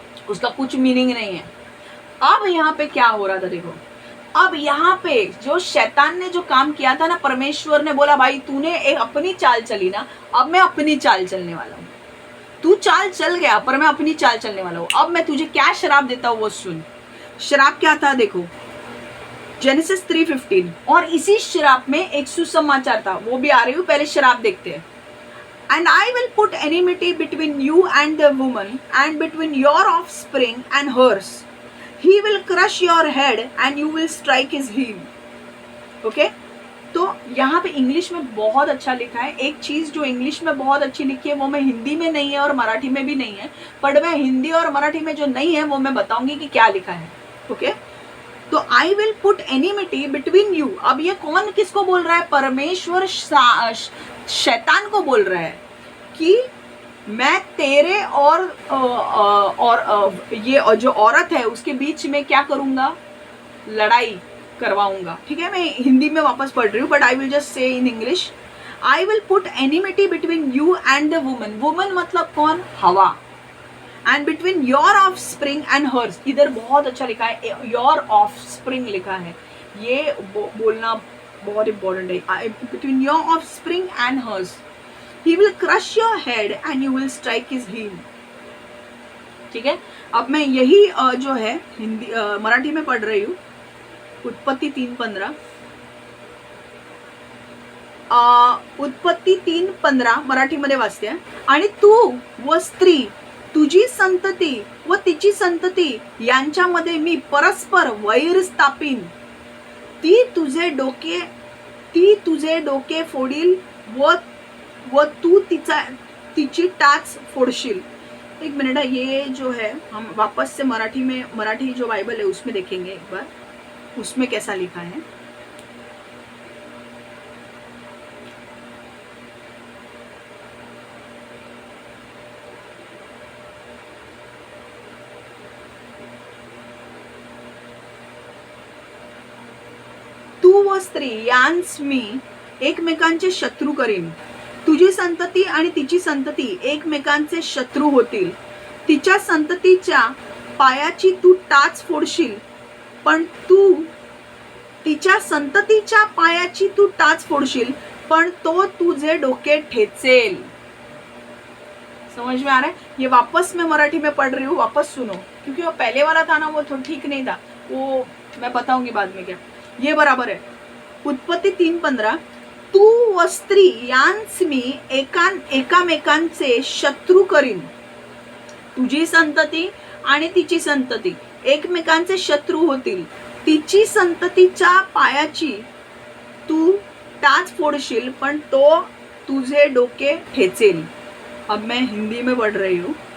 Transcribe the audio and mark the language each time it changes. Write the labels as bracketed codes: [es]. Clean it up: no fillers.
[hi] उसका कुछ मीनिंग नहीं है। अब यहाँ पे क्या हो रहा था देखो, अब यहाँ पे जो शैतान ने जो काम किया था ना, परमेश्वर ने बोला भाई तूने एक अपनी चाल चली ना, अब मैं अपनी चाल चलने वाला हूँ। तू चाल चल गया पर मैं अपनी चाल चलने वाला हूँ। अब मैं तुझे क्या श्राप देता हूँ वो सुन। श्राप क्या था देखो, जेनेसिस 3:15। और इसी श्राप में एक सुसमाचार था, वो भी आ रही हूँ, पहले श्राप देखते हैं। [en] And I will put enmity between you and the woman, and between your offspring and hers. He will crush your head, and you will strike his heel. Okay? [hi] तो यहाँ पे इंग्लिश में बहुत अच्छा लिखा है। एक चीज़ जो इंग्लिश में बहुत अच्छी लिखी है वो मैं हिंदी में नहीं है और मराठी में भी नहीं है, पर मैं हिंदी और मराठी में जो नहीं है वो मैं बताऊंगी कि क्या लिखा है। ओके? तो [en] I will put enmity between you. [hi] अब ये कौन किसको बोल रहा है? परमेश्वर शैतान को बोल रहा है कि मैं तेरे और ये जो औरत है उसके बीच में क्या करूंगा, लड़ाई करवाऊंगा। ठीक है, मैं हिंदी में वापस पढ़ रही हूँ, [en] But I will just say in English. I will put enmity between you and the woman. Woman [hi] मतलब कौन? [en] Hawwa. And between your offspring and hers. [hi] इधर बहुत अच्छा लिखा है, योर ऑफ स्प्रिंग लिखा है, ये बोलना बहुत इंपॉर्टेंट है। [en] Between your offspring and hers he will crush your head and you will strike his heel। [hi] ठीक है, अब मैं यही जो है हिंदी मराठी में पढ़ रही हूँ। [mr] उत्पत्ति 3:15, उत्पत्ति 3:15 मराठीमध्ये वाचते आहे। आणि तू व स्त्री, तुझी संतती व तिची संतती यांच्यामध्ये मी परस्पर वैर स्थापीन। ती तुझे डोके फोडील व तू तिची टाच फोडशील। [hi] एक मिनट, ये जो है हम वापस से मराठी जो बाइबल है उसमें देखेंगे एक बार, उसमें कैसा लिखा है। [mr] तू व स्त्री यांस मी एकमेकांचे शत्रू करीन, तुझी संतती आणि तिची संतती एकमेकांचे शत्रू होतील, तिच्या संततीच्या पायाची तू टाच फोडशील, पण तू तिच्या संततीच्या पायाची तू टाच फोडशील, पण तो तुझे डोके ठेचेल। [hi] समझ में आ रहा है? ये वापस मैं मराठी में पढ़ रही हूँ, वापस सुनो, क्योंकि वो पहले वाला था ना, वो थोड़ा ठीक नहीं था, वो मैं बताऊंगी बाद में क्या। ये बराबर है। [mr] उत्पत्ती 3:15, तू व स्त्री यांस मी एकामेकांचे शत्रू करीन, तुझी संतती आणि तिची संतती एकमेकांचे शत्रू होतील, तिची संततीच्या पायाची तू टाच फोडशील, पण तो तुझे डोके ठेचेल। [hi] अब मैं हिंदी में पढ़ रही हूँ।